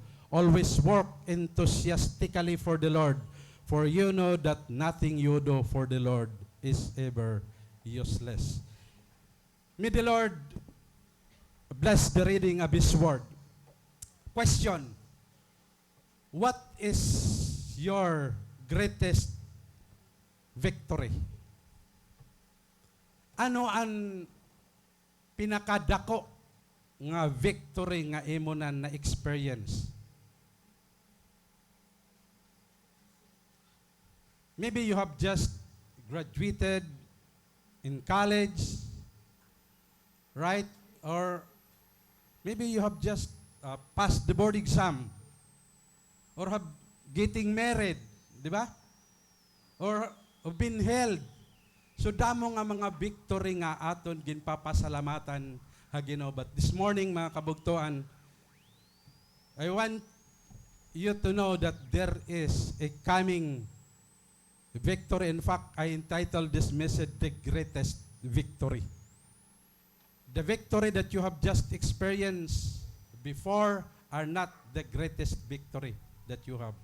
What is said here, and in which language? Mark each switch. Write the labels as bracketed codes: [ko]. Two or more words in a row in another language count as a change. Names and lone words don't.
[en] Always work enthusiastically for the Lord, for you know that nothing you do for the Lord is ever useless. May the Lord bless the reading of His word. Question: what is your greatest victory? [hil] Ano ang pinakadako nga victory nga imo na experience? [en] Maybe you have just graduated in college, right? Or maybe you have just passed the board exam, or have getting married, [tl] di ba? [en] Or been held. [hil] So damo nga mga victory nga aton ginpapasalamatan ha Ginoo. [en] But this morning [hil] mga kabugtuan, [en] I want you to know that there is a coming victory. In fact, I entitled this message, The Greatest Victory. The victory that you have just experienced before are not the greatest victory that you have.